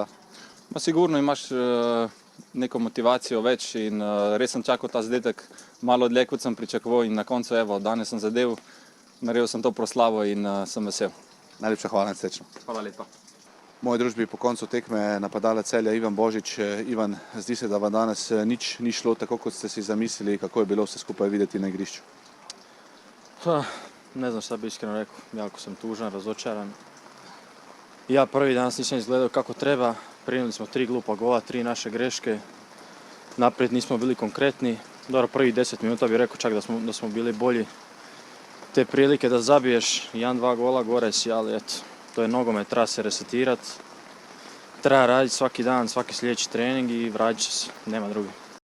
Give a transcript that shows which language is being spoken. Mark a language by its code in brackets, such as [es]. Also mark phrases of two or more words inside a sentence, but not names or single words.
[sl] Sigurno imaš neko motivacijo več in res sem čakal ta zadetek malo dlje, kot sem pričakoval in na koncu, evo, danes sem zadev, naredil sem to proslavo in sem vesel. Najlepša hvala in srečno. Hvala lepa. V moji družbi po koncu tekme napadalec Celja Ivan Božič. Ivan, zdi se, da vam danes nič ni šlo tako, kot ste si zamislili, kako je bilo vse skupaj videti na igrišču? [hr] Ne znam šta bi iskreno rekao, jako sam tužan, razočaran. Ja prvi danas nisam izgledao kako treba, primili smo 3 glupa gola, 3 naše greške, naprijed nismo bili konkretni. Dobro, prvih 10 minuta bih rekao čak da smo bili bolji. Te prilike da zabiješ 1-2 gola gore si, ali eto, to je nogomet, treba se resetirati, treba raditi svaki dan, svaki sljedeći trening i vratit će se, nema drugi.